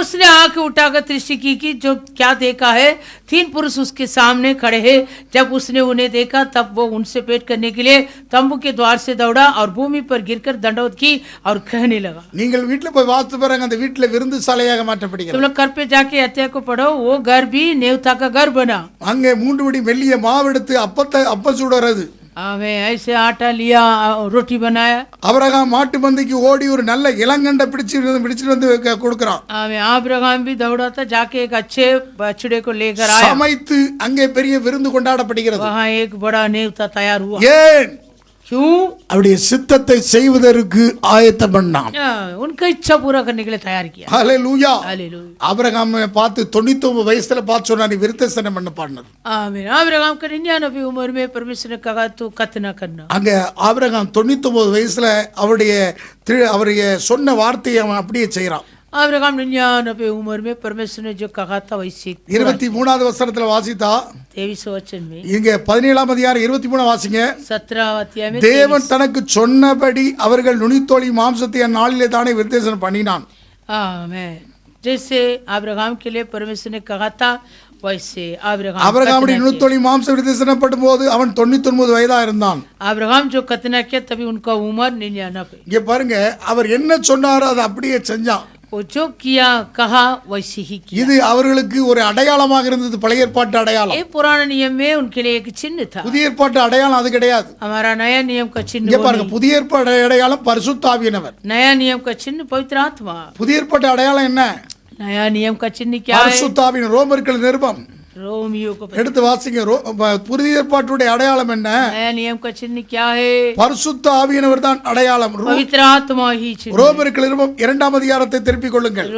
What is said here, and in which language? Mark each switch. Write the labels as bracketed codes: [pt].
[hi] उसने आंख उठाकर दृष्टि की कि जो क्या देखा है, 3 पुरुष उसके सामने खड़े हैं। जब उसने उन्हें देखा तब वो उनसे पेट करने के लिए तंबू के द्वार से दौड़ा और भूमि पर गिरकर दंडवत की और कहने लगा। [ta] நீங்கள் வீட்டுல போய் வாஸ்து பாருங்க, அந்த வீட்டுல விருந்து சாலையாக மாற்றப்படுகிறது। [hi] तुम लोग घर पे जाके अध्याय को पढ़ो, वो घर भी नेवता का घर बना। [ta] அங்கே 3 படி மெல்லிய மாவெடுத்து அப்பம் சுடுறது। [hi] हमें ऐसे आटा लिया और रोटी बनाया। [ta] ஆபிரகாம் மாட்டு மந்தைக்கு ஓடி ஒரு நல்ல இளங்கண்டை பிடிச்சிட்டு வந்து கொடுக்கறான். [hi] हमें अब्राहम भी दौड़ा था, जाके एक अच्छे बछड़े को लेकर आया। [ta] சமைத்து அங்கே பெரிய விருந்து கொண்டாடப்படுகிறது. [hi] वहाँ एक बड़ा नेवता तैयार हुआ। [ta] ஏன்? [hi] क्यों? [ta] அவருடைய சித்தத்தை செய்வதற்கு ஆயத்தம் பண்ணான். [hi] उनका इच्छा पूरा करने के लिए तैयार किया। [ta] ஹல்லேலூயா. [hi] हालेलुया। [ta] ஆபிரகாமை பார்த்து 99 வயசுல பார்த்து சொன்னா நீ விருத்தசனம் பண்ண பாடினது. [hi] आमीन। अब्राहम का 99 उम्र में परमेश्वर ने कहा तू खतना करना। [ta] அங்க ஆபிரகாம் 99 வயசுல அவருடைய சொன்ன வார்த்தையை அவன் அப்படியே செய்யறான். [hi] अब्राहम 99 उम्र में परमेश्वर ने जो कहा था वैसे [ta] 23வது வசனத்துல வாசித்தா [hi] 23 वचन में, [ta] இங்க 17ஆம் அதிகாரம் 23 வாசிங்க. [hi] 17 अध्याय में [ta] தேவன் தனக்கு சொன்னபடி அவர்கள் நுனித்தோலி மாம்சத்தை அந்நாளிலே தானே விருத்தசனம் பண்ணினான். [hi] आमीन। जैसे अब्राहम के लिए परमेश्वर ने कहा था वैसे [ta] ஆபிரகாமுடைய நுனித்தோலி மாம்சம் விருத்தசனம் பண்ணும்போது அவன் 99 வயதா இருந்தான். [hi] अब्राहम जो खतना किया तभी उनका उम्र 99। [ta] இங்க பாருங்க, அவர் என்ன சொன்னாரோ அதை அப்படியே செஞ்சான். [hi] वो जो किया कहा वैसे ही किया। [ta] இது அவர்களுக்கு ஒரு அடையாளமாக இருந்தது, பழைய ஏற்பாட்டு அடையாளம். [hi] ये पुराने नियम में उनके लिए एक चिन्ह था। [ta] புதிய ஏற்பாட்டு அடையாளம் அது கிடையாது. [hi] हमारा नया नियम का चिन्ह [ta] இங்க [hi] वो [ta] பாருங்க, [hi] नहीं। [ta] புதிய ஏற்பாட்டு அடையாளம் பரிசுத்த ஆவியானவர். [hi] नया नियम का चिन्ह पवित्र आत्मा। [ta] புதிய ஏற்பாட்டு அடையாளம் என்ன? [hi] नया नियम का चिन्ह क्या है? [ta] பரிசுத்த ஆவியின் ரோமர்கள் நிருபம் [hi] रोमियो को [ta] எடுத்து வாசிங்க. புதிய ஏற்பாட்டுடைய அடையாளம் என்ன? [hi] नया नियम का चिन्ह क्या है? [ta] பரிசுத்த ஆவியானவர் தான் அடையாளம். [hi] पवित्र आत्मा ही चिन्ह। [ta] ரோமர்கள் நிருபம் 2ஆம் அதிகாரத்தை திருப்பிக் கொள்ளுங்கள்.